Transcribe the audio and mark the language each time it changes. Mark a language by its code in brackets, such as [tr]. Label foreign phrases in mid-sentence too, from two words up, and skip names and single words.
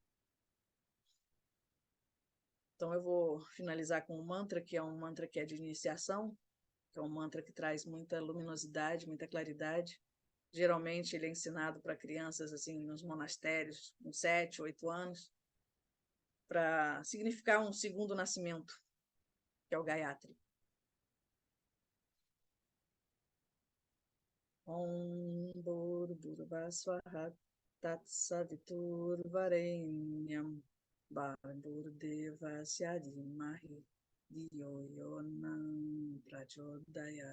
[pt] Então eu vou finalizar com um mantra, que é um mantra que é de iniciação, que é um mantra que traz muita luminosidade, muita claridade. Geralmente ele é ensinado para crianças assim nos monastérios, com 7, 8 anos, para significar um segundo nascimento, que é o Gayatri. [sa] ॐ भूर्भुवः स्वाहा तत्सवितुर्वरेण्यम् भर्भुर्देवस्य धीमहि धियो योनम् प्रचोदयात्.